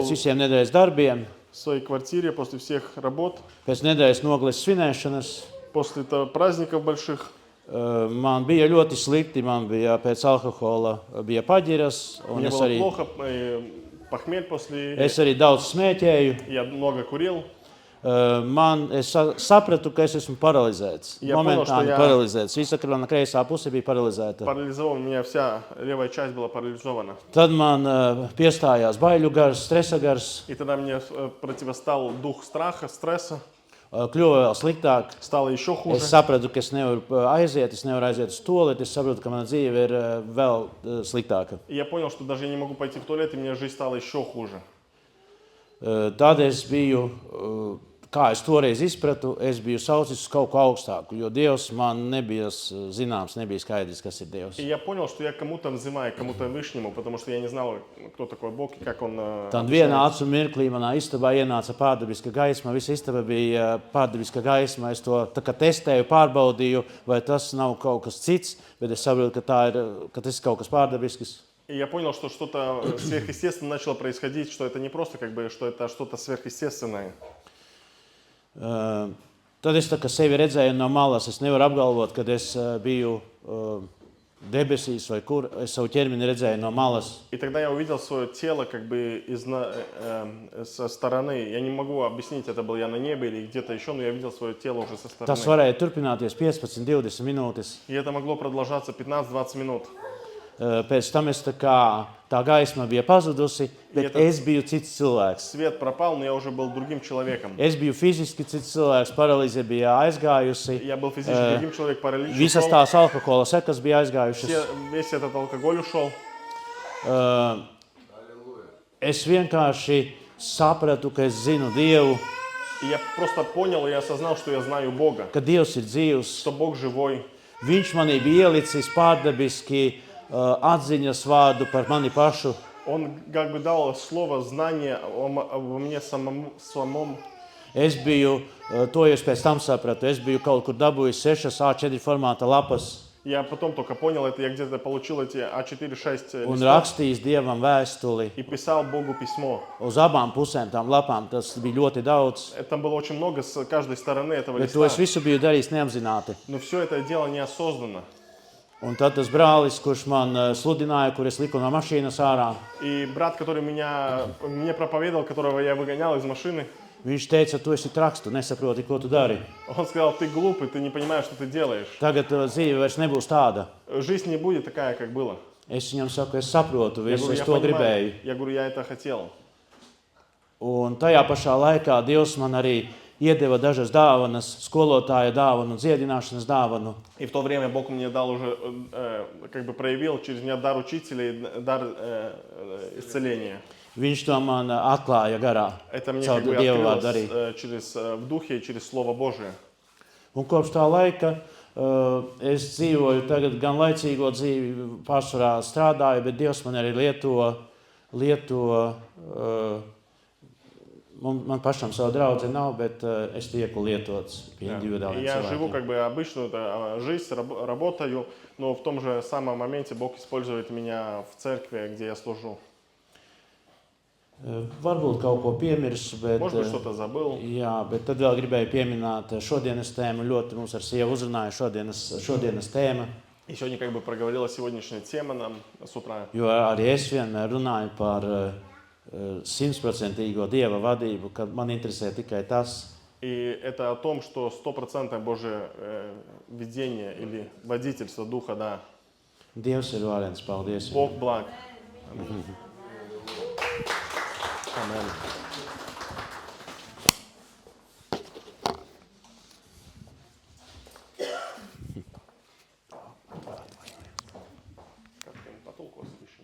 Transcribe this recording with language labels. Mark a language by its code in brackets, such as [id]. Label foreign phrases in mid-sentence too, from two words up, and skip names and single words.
[ru] был- [lv] visiem nedēļas darbiem, [ru] в своей квартире после всех работ, [lv] pēc nedēļas nogales svinēšanas. [ru] после праздников больших. [lv] Man bija ļoti slikti, man bija pēc alkohola bija paģiras, un [ru] Мне [lv] es [ru] было [lv] arī [ru] плохо, похмель после... [lv] Es arī daudz smēķēju. [ru] Я много курил. [lv] Es sapratu, ka es esmu paralizēts. [ru] Ja poнял, что [lv] Momentāni [ru] я- [lv] paralizēts. Visa krāna kreisā puse bija paralizēta. [ru] Парализован, у меня вся левая часть была парализована. [lv] Tad man piestājās baiļu gars, stresa gars, [ru] И тогда мне противостал дух страха, стресса. [lv] kļuva vēl sliktāk. [ru] Стало еще хуже. [lv] Es sapratu, ka es nevaru aiziet uz tualeti. Es sapratu, ka mana dzīve ir vēl sliktāka. [ru] И я понял, что даже я не могу пойти в туалет, и мне жизнь стала еще хуже. [lv] Tad es biju, kā es toreiz izpratu, es biju saucis uz kaut ko augstāku, jo Dievs man nebija zināms, nebija skaidrs, kas ir Dievs. [ru] И я понял, что я кому-то взываю, кому-то вышнему, потому что я не знал, кто такой Бог и как он... [lv] Tad vienā acu mirklī manā istabā ienāca pārdabiska gaisma. Visa istaba bija pārdabiska gaisma. Es to tā kā testēju, pārbaudīju, vai tas nav kaut kas cits, bet es saprotu, ka tas ir kaut kas pārdabisks. [ru] И я понял, что что-то сверхъестественное начало происходить, что это не просто как бы, что это что-то сверхъестественное. [lv] Tad es tā kā sevi redzēju no malas. Es nevaru apgalvot, kad es biju debesīs vai kur. Es savu ķermeni redzēju no malas. [ru] И тогда я увидел свое тело как бы со стороны. Я не могу объяснить, это был я на небе или где-то еще, но я видел свое тело уже со [lv] Tas [ru] стороны. [lv] varēja turpināties 15-20 minūtes. [ru] И это могло продолжаться 15-20 минут. [lv] Pēc tam es tā gaisma bija pazudusi, bet es biju cits cilvēks. [ru] Свет пропал, но я уже был другим человеком. [lv] Es biju fiziski cits cilvēks, paralīze bija aizgājusi. [ru] Я был физически другим человеком, паралич [lv] Visas [ru] ушел. [lv] tās alkohola sekas bija aizgājušas. [ru] Весь этот алкоголь ушел. [lv] Es vienkārši sapratu, ka es zinu Dievu, [ru] И я просто понял и осознал, что я знаю Бога. [lv] ka Dievs ir dzīvs. [ru] Что Бог живой. [lv] Viņš manī bija ielicis pārdabiski atziņas vārdu par mani pašu. [ru] Он как бы дал слово, знание во мне самом. [lv] Es biju, to es pēc tam sapratu, es biju kaut kur dabūjis 6 A4 formāta lapas [ru] Я потом только понял это, я где-то получил эти А4-6 [lv] un [ru] листов [lv] rakstījis Dievam vēstuli. [ru] и писал Богу письмо. [lv] Uz abām pusēm tām lapām tas bija ļoti daudz. [ru] Там было очень много с каждой stороны этого [lv] Bet to es [ru] листа. [lv] visu biju darījis neapzināti. [ru] Но все это дело неосознанно. [lv] Un tad tas brālis, kurš man sludināja, kur es liku no mašīnas ārā, [ru] И брат, который мне проповедовал, которого я выгонял из машины, [lv] viņš teica, tu esi traks, tu nesaproti, ko tu dari. [ru] он сказал, ты глупый, ты не понимаешь, что ты делаешь. [lv] Tagad dzīve vairs nebūs tāda. [ru] Жизнь не будет такая, как было. [lv] Es viņam saku, es saprotu [ru] Я [lv] visu, [ru] говорю, [lv] es [ru] я [lv] to gribēju. [ru] понимаю. Я говорю, я это хотел. [lv] Un tajā pašā laikā Dievs man arī iedeva dažas dāvanas, skolotāja dāvanu, dziedināšanas dāvanu. [ru] И в то время Бог мне дал уже, как бы проявил через меня дар учителя и дар исцеления. [lv] Viņš to man atklāja garā, [ru] Это мне [lv] caur [ru] как бы [lv] Dieva vārdu arī. [ru] открылось в духе и через Слово Божие. [lv] Un kopš tā laika es dzīvoju tagad gan laicīgo dzīvi, pārsvarā strādāju, bet Dievs man arī lieto man pašam savu draudzi nav, bet es tieku lietots pie individuāliem [ru] Я живу [lv] cilvēkiem. [ru] как бы обычную жизнь, работаю, но в том же самом моменте Бог использует меня в церкви, где я служу. [lv] Varbūt kaut ko piemirsu, bet, [ru] Может быть, что-то забыл. [lv] jā, bet tad vēl gribēju pieminēt šodienas tēmu. Ļoti mums ar sievu uzrunāja šodienas tēma, [ru] И сегодня как бы проговорила сегодняшняя тема нам с утра. [lv] jo arī es vienmēr runāju par 100% Dieva vadību, kad man interesē tikai tas. [ru] И это о том, что 100% Божие видение или водительство Духа, да. [lv] Dievs ir varens, paldies. [ru] Бог благ. Amen. Как-то не потолку освещу.